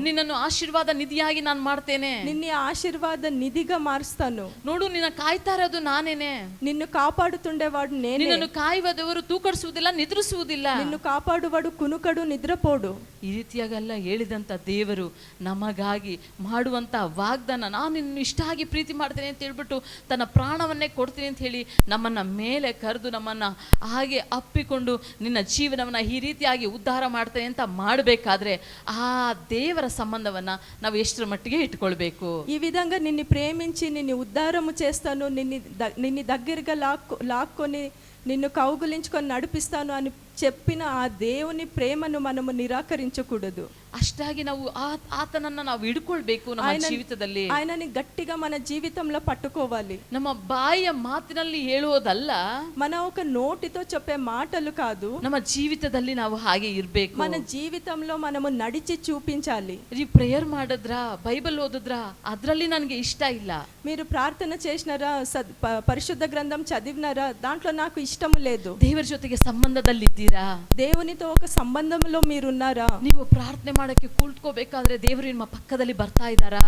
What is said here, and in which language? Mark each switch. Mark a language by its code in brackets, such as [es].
[kn] ನಿನ್ನನ್ನು ಆಶೀರ್ವಾದ ನಿಧಿಯಾಗಿ ನಾನು ಮಾಡ್ತೇನೆ, [te] నిన్ను ఆశీర్వాద నిధిగా మారుస్తాను, [kn] ನೋಡು ನಿನ್ನ ಕಾಯ್ತಾ ಇರೋದು ನಾನೇನೆ, [te] నిన్ను కాపాడుతుండేవాడు నేనే, [kn] ನಿನ್ನನ್ನು ಕಾಯುವದವರು ತೂಕಡಿಸುವುದಿಲ್ಲ, ನಿದ್ರಿಸುವುದಿಲ್ಲ, [te] నిన్ను కాపాడువాడు కునుకడు నిద్రపోడు. [kn] ಈ ರೀತಿಯಾಗೆಲ್ಲ ಹೇಳಿದಂತ ದೇವರು ನಮಗಾಗಿ ಮಾಡುವಂತ ವಾಗ್ದಾನ, ನಾನು ನಿನ್ನ ಇಷ್ಟಾಗಿ ಪ್ರೀತಿ ಮಾಡ್ತೇನೆ ಅಂತ ಹೇಳ್ಬಿಟ್ಟು ತನ್ನ ಪ್ರಾಣವನ್ನೇ ಕೊಡ್ತೀನಿ ಅಂತ ಹೇಳಿ ನಮ್ಮನ್ನ ಮೇಲೆ ಕರೆದು ನಮ್ಮನ್ನ ಹಾಗೆ ಅಪ್ಪಿಕೊಂಡು ನಿನ್ನ ಜೀವನವನ್ನ ಈ ರೀತಿಯಾಗಿ ಉದ್ಧಾರ ಮಾಡ್ತೇನೆ ಅಂತ ಮಾಡಬೇಕಾದ್ರೆ ಆ ದೇವರ ಸಂಬಂಧವನ್ನ ನಾವು ಎಷ್ಟರ ಮಟ್ಟಿಗೆ ಇಟ್ಕೊಳ್ಬೇಕು. [te] ఈ విధంగా నిన్ను ప్రేమించి నిన్ను ఉద్ధారము చేస్తాను, నిన్ను దగ్గరగా లాక్కొని నిన్ను కౌగులించుకొని నడిపిస్తాను అని చెప్పిన ఆ దేవుని ప్రేమను మనము నిరాకరించకూడదు. [kn] ಅಷ್ಟಾಗಿ ನಾವು ಆತನನ್ನ ನಾವು ಹಿಡ್ಕೊಳ್ಬೇಕು ನಮ್ಮ ಜೀವಿತದಲ್ಲಿ. [te] ఆయనని గట్టిగా మన జీవితంలో పట్టుకోవాలి. [kn] ನಮ್ಮ ಬಾಯಿಯ ಮಾತಿನಲ್ಲಿ ಹೇಳುವುದಲ್ಲ, [te] మన ఒక నోటితో చెప్పే మాటలు కాదు, [kn] ನಮ್ಮ ಜೀವಿತದಲ್ಲಿ ನಾವು ಹಾಗೆ ಇರ್ಬೇಕು. [te] మన జీవితంలో మనము నడిచి చూపించాలి. [kn] ನೀವು ಪ್ರೇಯರ್ ಮಾಡಿದ್ರಾ, ಬೈಬಲ್ ಓದಿದ್ರಾ, ಅದ್ರಲ್ಲಿ ನನಗೆ ಇಷ್ಟ ಇಲ್ಲ, [te] మీరు ప్రార్థన చేసినారా, పరిశుద్ధ గ్రంథం చదివినారా, దాంట్లో నాకు ఇష్టము లేదు, [kn] ದೇವರ ಜೊತೆಗೆ ಸಂಬಂಧದಲ್ಲಿದ್ದೀರಾ, [te] దేవునితో ఒక సంబంధంలో మీరున్నారా, [kn] ನೀವು ಪ್ರಾರ್ಥನೆ ಮಾಡಕ್ಕೆ ಕೂತ್ಕೋಬೇಕಾದ್ರೆ ದೇವರು ನಿಮ್ಮ ಪಕ್ಕದಲ್ಲಿ ಬರ್ತಾ ಇದ್ದಾರಾ,